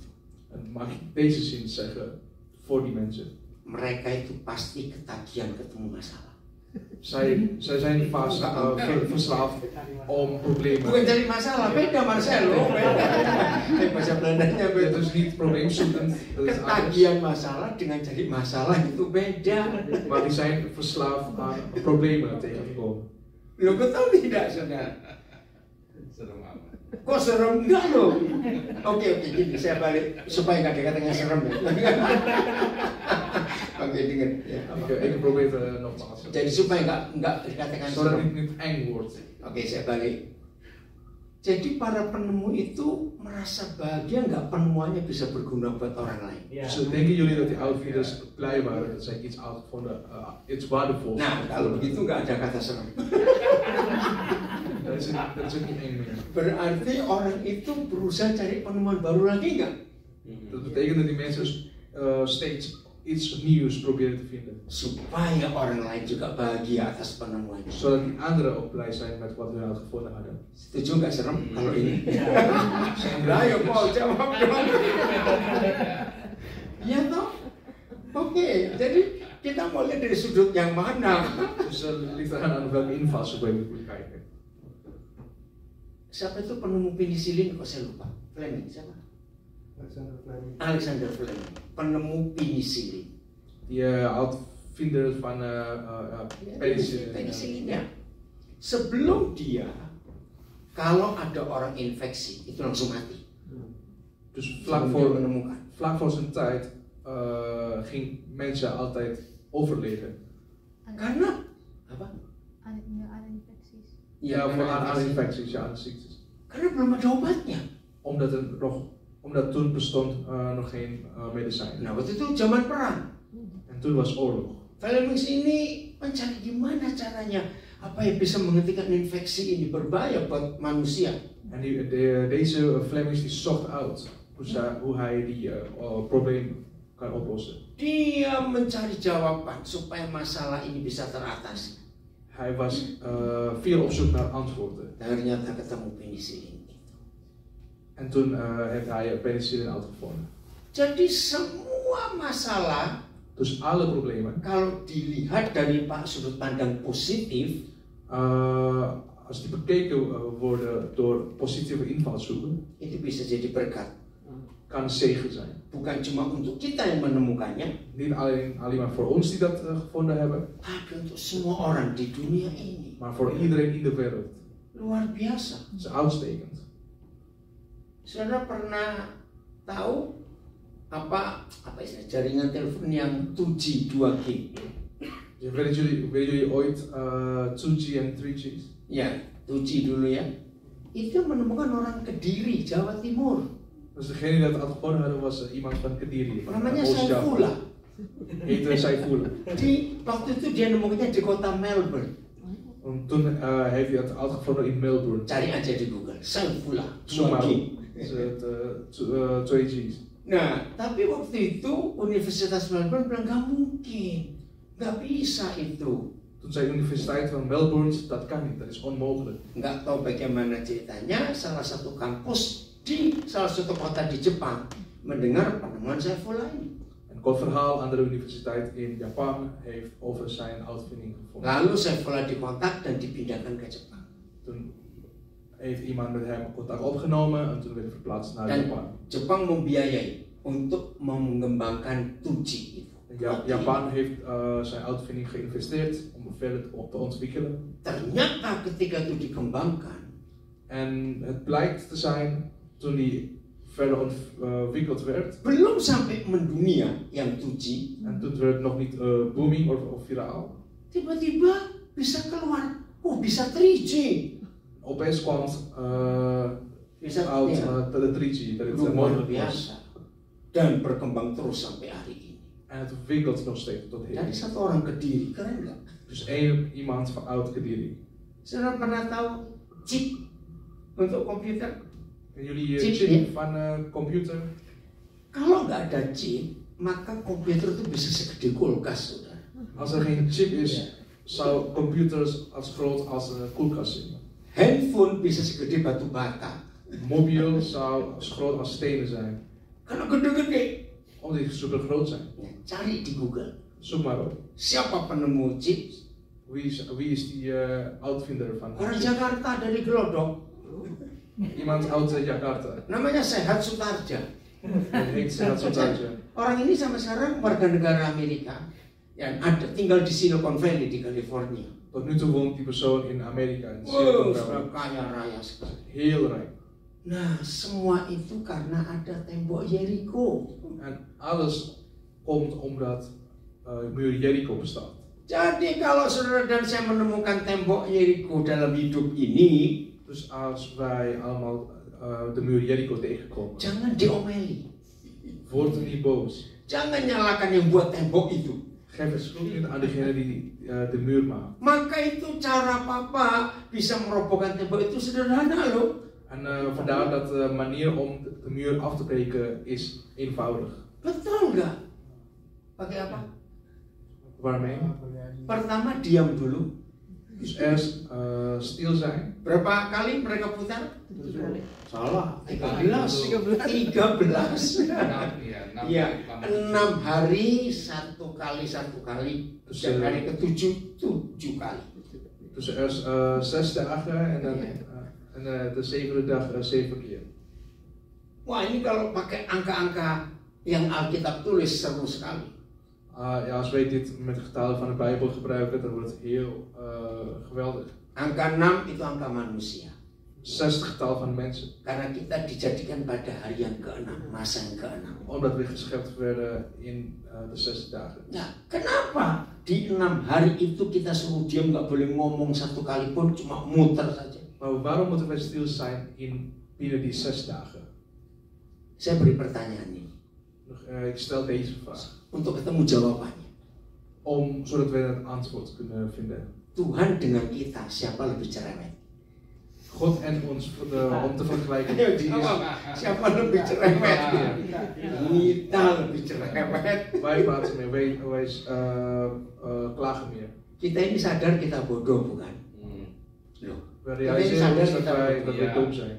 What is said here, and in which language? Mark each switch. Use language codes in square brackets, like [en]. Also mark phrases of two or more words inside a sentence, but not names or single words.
[nl] En mag ik deze zin zeggen voor die mensen? [id] mereka itu pasti ketagihan ketemu masalah. [nl] Zij zijn vaak verslaafd om problemen. [id] Bukan cari masalah, beda Marcelo, beda. Bahasa Belandanya [nl] Het [id] beda. [nl] is niet probleemzoekend, dat is anders. [id] Ketagihan masalah dengan cari masalah itu beda. [nl] Maar die zijn verslaafd aan problemen tegen te komen. [id] Lo betul tidak, saudara? Serem amat. Kok serem? Enggak loh. Oke, gini, saya balik supaya nggak dikatakan serem ya. Oke, dengar. Ya, [nl] Ik probeer het nogmaals. [id] jadi supaya nggak dikatakan [nl] Zodat [id] serem. [nl] het niet eng wordt. [id] Oke, saya balik. Jadi para penemu itu merasa bahagia nggak penemuannya bisa berguna buat orang lain. [nl] Dus denken jullie dat die uitvinders blij waren dat zij iets uitgevonden, iets waardevols? [id] Nah, kalau begitu nggak ada kata serem. [nl] Dat is ook niet eng meer. [id] Berarti orang itu berusaha cari penemuan baru lagi nggak? [nl] Dat betekent dat die mensen steeds iets nieuws proberen te vinden. [id] Supaya orang lain juga bahagia atas penemuannya. [nl] Zodat die anderen ook blij zijn met wat hun uitgevonden hadden. [id] Setuju nggak serem kalau ini? [nl] Zijn [id] Lah, ayo Paul jawab dong. Iya toh? Oke, jadi kita mau lihat dari sudut yang mana? [nl] Dus ligt eraan aan welke invalshoek we moeten kijken. [id] Siapa itu penemu penisilin? Kok saya lupa? Fleming siapa? Alexander Fleming, penemu penisilin. [nl] Die uitvinder van penicillin. [id] Penisilin ya. Sebelum dia, kalau ada orang infeksi itu langsung mati. [nl] Dus [id] Sebelum dia menemukan. [nl] vlak voor zijn tijd ging mensen altijd overleden. [id] Karena apa? Ada infecties. [nl] Ja, voor aan [id] infeksi. [nl] infecties, ja, aan ziektes. [id] Karena belum ada obatnya. [nl] Omdat toen bestond nog geen medicijn. [id] Nah, waktu itu zaman perang. [nl] En toen was oorlog. [id] Fleming ini mencari gimana caranya apa yang bisa menghentikan infeksi ini berbahaya buat manusia. [nl] En deze Flemings die zocht uit hoe hij die probleem kan oplossen. [id] Dia mencari jawaban supaya masalah ini bisa teratasi. [nl] Hij was veel op zoek naar antwoorden. [id] Ternyata ketemu penisilin. [nl] En toen heeft hij penicillin uitgevonden. [id] Jadi semua masalah, [nl] Dus alle problemen, [id] kalau dilihat dari sudut pandang positif, [nl] als die bekeken worden door positieve invalshoeken, [id] itu bisa jadi berkat. [nl] kan zegen zijn. [id] Bukan cuma untuk kita yang menemukannya, [nl] Niet alleen maar voor ons die dat gevonden hebben, [id] tapi untuk semua orang di dunia ini. [nl] maar voor iedereen in de wereld. [id] Luar biasa. [nl] Dat is uitstekend. [id] Saudara pernah tahu apa istilah jaringan telepon yang 2G, 2G? [nl] Weten jullie ooit 2G en 3G's? [id] Ya, 2G dulu ya. Itu menemukan orang Kediri, Jawa Timur. [nl] Dus degene die dat uitgevonden hadden was iemand van Kediri. [id] Namanya Saifullah. [nl] Heette Saifullah. [id] Di waktu itu dia nemukannya di kota Melbourne. [nl] Toen heeft hij het uitgevonden in Melbourne. [id] Cari aja di Google, Saifullah, [nl] Zomaar [id] 2G. [nl] 2G's. [id] Nah, tapi waktu itu Universitas Melbourne bilang nggak mungkin, nggak bisa itu. [nl] Toen zei de Universiteit van Melbourne, dat kan niet, dat is onmogelijk. [id] Nggak tahu bagaimana ceritanya, salah satu kampus di salah satu kota di Jepang mendengar penemuan Saifullah ini. [nl] Een kort verhaal, andere universiteit in Japan heeft over zijn uitvinding gevonden. [id] Lalu Saifullah dikontak dan dipindahkan ke Jepang. [nl] Toen heeft iemand met hem contact opgenomen en toen werd hij verplaatst naar [id] Dan [nl] Japan. [id] Jepang membiayai untuk mengembangkan 2G itu. [nl] Japan heeft zijn uitvinding geïnvesteerd om verder te ontwikkelen. [id] Ternyata ketika itu dikembangkan, [nl] En het blijkt te zijn, toen die verder ontwikkeld werd, [id] belum sampai mendunia yang 2G, [nl] en toen werd het nog niet booming of viraal. [id] tiba-tiba bisa keluar, bisa 3G. [nl] Opeens kwam het [id] Bisa [nl] uit [id] ya, [nl] de 3G, dat het [id] luar [nl] mogelijk was. [id] biasa. Dan berkembang terus sampai hari ini. [nl] En het ontwikkelt nog steeds tot [id] Dari [nl] heden. [id] satu orang Kediri, keren nggak? [nl] Dus iemand van oud Kediri. [id] Saudara pernah tahu chip untuk komputer? [nl] En jullie [id] Chip, [nl] chip [id] ya? [nl] van computer? [id] Kalau nggak ada chip, maka komputer itu bisa segede kulkas, saudara. [nl] Als er geen chip is, zou computers als groot als een koelkast zijn. [id] Handphone bisa segede batu bata. [nl] Mobiel zou als groot als stenen zijn. [id] Karena gede-gede. [nl] Omdat die super groot zijn. [id] Ya. Cari di Google. [nl] Zoek maar op. [id] Siapa penemu chips? [nl] Wie is die uitvinder van [id] Orang [nl] chips? [id] Jakarta dari Glodok. [nl] Iemand uit Jakarta. [id] Namanya Sehat Sutarja. [nl] Hij heet Sehat Sutarja. [id] Orang ini sama sekarang warga negara Amerika yang ada tinggal di Silicon Valley di California. [nl] Tot nu toe woont die persoon in Amerika. In [id] Wow, [nl] Silicon [id] sudah [nl] Valley. [id] kaya raya sekali. [nl] Heel rijk. [id] Nah, semua itu karena ada tembok Jericho. [nl] En alles komt omdat muur Jericho bestaat. [id] Jadi kalau saudara dan saya menemukan tembok Jericho dalam hidup ini, [nl] Dus als wij allemaal de muur Jericho tegenkomen, [id] jangan diomeli. [nl] word niet boos. [id] Jangan nyalakan yang buat tembok itu. [nl] Geef het schuld niet aan degene die de muur maakt. [id] Maka itu cara papa bisa merobohkan tembok itu sederhana loh. [nl] En vandaar dat de manier om de muur af te breken is eenvoudig. [id] Betul nggak? Pakai apa? [nl] Waarmee? [id] Pertama diam dulu. [nl] Dus eerst stil zijn. [id] Berapa kali mereka putar? Salah. 13. 13. Iya, 6 hari 1 kali. Dan hari ke-7 7 kali. [nl] Dus eerst 6 dagen en dan de 7e dag 7 keer. [id] Wah, ini kalau pakai angka-angka yang Alkitab tulis seru sekali. [nl] Ja, als wij dit met de getallen van de Bijbel gebruiken, dan wordt het heel geweldig. [id] Angka 6 itu angka manusia. [nl] 6 getal van de mensen. [id] Karena kita dijadikan pada hari yang ke-6, masa yang ke-6. [nl] Omdat we geschept werden in de 6 dagen. [id] Nah, kenapa di 6 hari itu kita suruh diam, nggak boleh ngomong satu kali pun, cuma muter saja? [nl] Maar waarom moeten wij stil zijn binnen die 6 dagen? [id] Saya beri pertanyaan ini [nl] Ik stel deze vraag. [id] untuk ketemu jawabannya. [nl] Zodat wij het antwoord kunnen vinden. [id] Tuhan dengan kita, siapa lebih cerewet? [nl] God en ons om te vergelijken. [id] Ayo [nl] Die [id] jawab, [nl] is, [id] siapa lebih cerewet? Kita lebih cerewet. [nl] wij praten meer, wij klagen meer. [id] Kita ini sadar kita bodoh, bukan? Loh, [nl] We realiseren ons dat wij dom zijn.